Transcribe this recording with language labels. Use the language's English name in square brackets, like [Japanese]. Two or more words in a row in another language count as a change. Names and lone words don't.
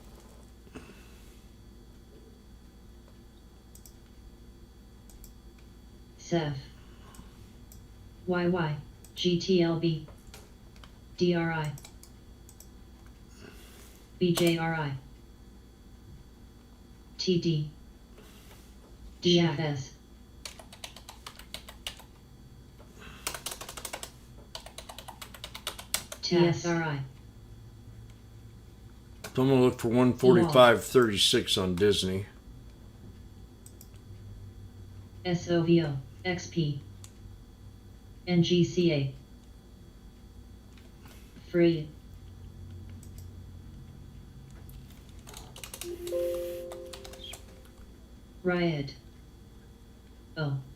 [English] Ceph, YY, GTLB, DRI, BJRI, TD, DFS, TSRI, So I'm gonna look for 145.36 on Disney. SOVO, XP, NGCA, Free, Riot, O,